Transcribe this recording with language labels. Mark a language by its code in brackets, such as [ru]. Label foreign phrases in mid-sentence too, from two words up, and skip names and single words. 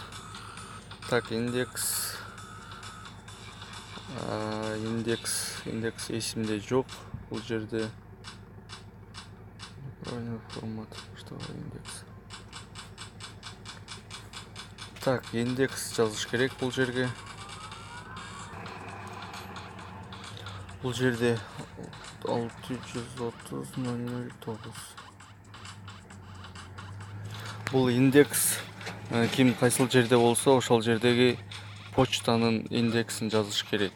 [ky] Так, индекс эсимде жок. Бул жерде [ru] неправильный формат. Что индекс? [ky] Так, индекс жазыш керек бул жерге. Бул жерде 630.009. Бул индекс ким кайсыл жерде болсо ошол жердеги почтанын индексин жазыш керек.